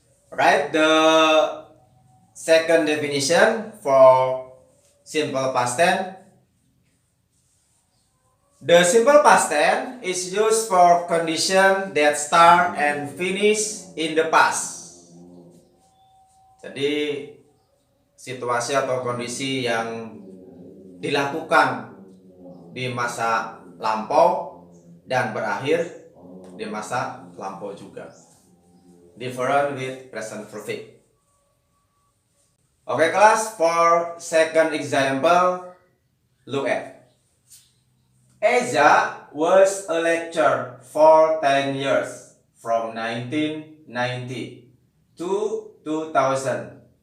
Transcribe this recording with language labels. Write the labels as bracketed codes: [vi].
[en] Right, the second definition for simple past tense, The simple past tense is used for condition that start and finish in the past. [id] Jadi situasi atau kondisi yang dilakukan di masa lampau dan berakhir di masa lampau juga. [en] Different with present perfect. Okay, class, for second example, look at. Eza was a lecturer for 10 years from 1990 to 2000.